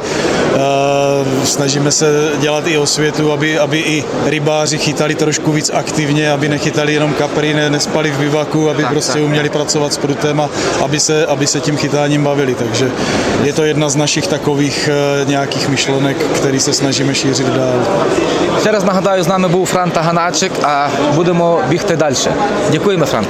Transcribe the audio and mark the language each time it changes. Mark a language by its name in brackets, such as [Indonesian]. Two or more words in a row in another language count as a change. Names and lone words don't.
[Czech] Snažíme se dělat i osvětu, aby i rybáři chytali trošku víc aktivně, aby nechytali jenom kapry, nespali v bivaku, aby prostě uměli pracovat s prutem a aby se tím chytáním bavili. Takže je to jedna z našich takových nějakých myšlenek, který se snažíme šířit dál. [Ukrainian] Ще раз нагадаю, з нами був Франта Ганачик, а будемо бігти далі. Дякуємо, Франта.